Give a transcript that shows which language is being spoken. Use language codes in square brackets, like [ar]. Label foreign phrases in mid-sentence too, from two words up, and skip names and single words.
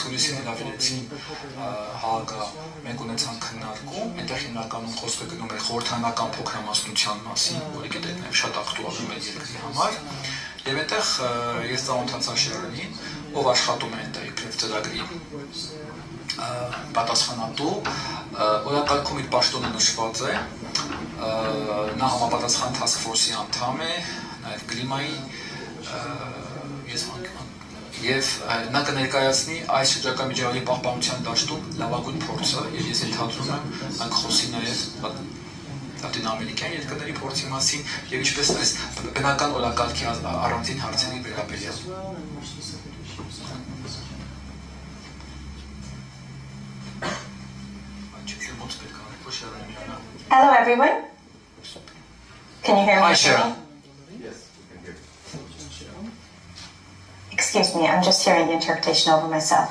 [hy] հուլիսին հրավիրեցին Հագա, մենք ունեցանք քննարկում, այնտեղ հիմնականում խոսքը գնում է խորհրդանական փոքրամասնության մասին, որը գիտեք նաեւ շատ ակտուալ է մեր երկրի համար, եւ այնտեղ ես ծանոթացա Շերոնին, ով աշխատում է այնտեղ իբրև ծրագրի պատասխանատու, օրակարգում իր պաշտոնը նշված է, նա համապատասխան [en] task force- [hy] ի անդամ է, նաև կլիմայի եւ նա կներկայացնի այս շրջակա միջավայրի պահպանության դաշտում լավագույն փորձը եւ ես ենթադրում եմ նա կխոսի նաեւ լատինամերիկյան երկրների փորձի մասին եւ ինչպես այս բնական օրակարգի առանձին հարցերի վերաբերյալ [en] Hello everyone. Can you hear me? Hi, Sharon. Excuse me, I'm just hearing the interpretation over myself.